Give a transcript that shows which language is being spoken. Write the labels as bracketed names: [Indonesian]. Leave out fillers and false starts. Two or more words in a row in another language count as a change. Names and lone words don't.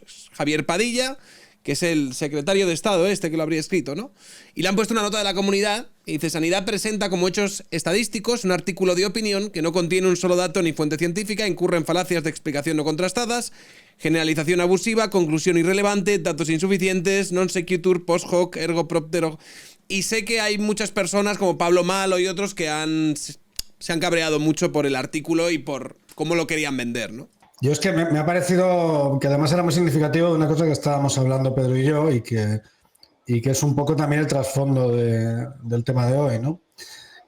[Spanish] Javier Padilla, que es el secretario de Estado que lo habría escrito, ¿no? Y le han puesto una nota de la Comunidad y dice, Sanidad presenta como hechos estadísticos un artículo de opinión que no contiene un solo dato ni fuente científica, incurre en falacias de explicación no contrastadas, generalización abusiva, conclusión irrelevante, datos insuficientes, [Latin] non sequitur, post hoc, ergo propter. [Spanish] Y sé que hay muchas personas como Pablo Malo y otros que se han cabreado mucho por el artículo y por cómo lo querían vender, ¿no? Yo es que me ha parecido que además era muy significativo de una cosa que estábamos hablando Pedro y yo y que es un poco también el trasfondo del tema de hoy, ¿no?